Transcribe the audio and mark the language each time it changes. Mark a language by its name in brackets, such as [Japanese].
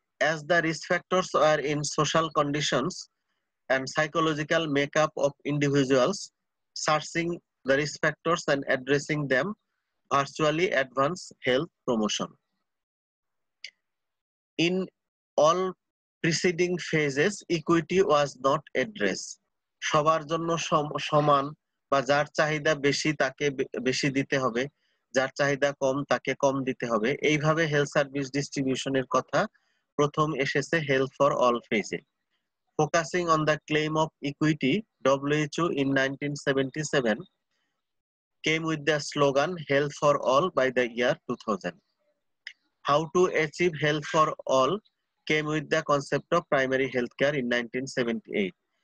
[English] As the risk factors are in social conditions and psychological makeup of individuals, searching the risk factors and addressing them virtually advance health promotion. In all preceding phases, equity was not addressed. [Bangla] সবার জন্য সমান বা যার চাহিদা বেশি তাকে বেশি দিতে হবে, যার চাহিদা কম তাকে কম দিতে হবে, এইভাবে হেলথ সার্ভিস ডিস্ট্রিবিউশনের কথা প্রথম এসেছে হেলথ ফর অল ফেজে। [English] Focusing on the claim of equity, WHO in 1977 came with the slogan Health for All by the year 2000. How to achieve health for all came with the concept of primary healthcare in 1978.